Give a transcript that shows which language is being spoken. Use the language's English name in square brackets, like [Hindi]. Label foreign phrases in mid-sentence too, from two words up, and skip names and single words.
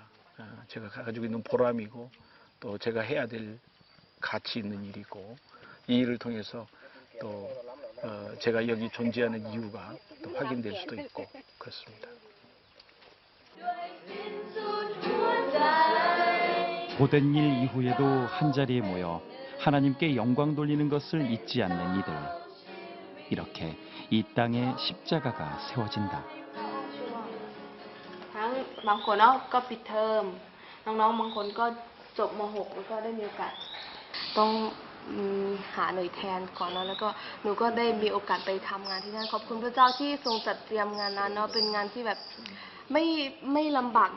[Korean] 제가 가지고 있는 보람이고 또 제가 해야 될 가치 있는 일이고, 이 일을 통해서 또 제가 여기 존재하는 이유가 또 확인될 수도 있고 그렇습니다. 고된 일 이후에도 한자리에 모여 하나님께 영광 돌리는 것을 잊지 않는 이들. 이렇게 이 땅에 십자가가 세워진다. [Thai] ทั้งบางคนก็ปิดเทอมน้องๆบางคนก็จบม .6 แล้วก็ได้มีโอกาสต้องหาหน่วยแทนก่อนแล้วก็หนูก็ได้มีโอกาสไปทำงานที่นั่นขอบคุณพระเจ้าที่ทรงจัดเตรียมงานนั้นเนาะเป็นงานที่แบบไม่ลำบาก